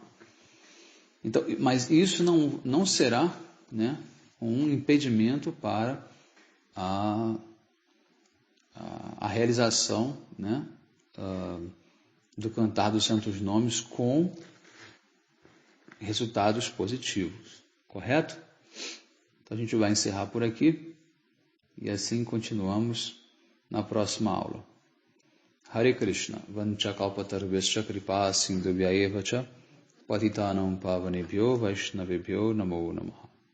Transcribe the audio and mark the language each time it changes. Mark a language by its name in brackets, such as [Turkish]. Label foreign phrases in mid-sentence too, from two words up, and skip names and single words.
[Portuguese] Então, mas isso não será, né, um impedimento para a realização, né, do cantar dos santos nomes com resultados positivos. Correto? Então a gente vai encerrar por aqui e assim continuamos na próxima aula. [Sanskrit] Hare Krishna, वाञ्छाकल्पतरुभ्यश्च कृपा सिन्धुभ्य एव च पतितानां पावनेभ्यो वैष्णवेभ्यो नमो नमः.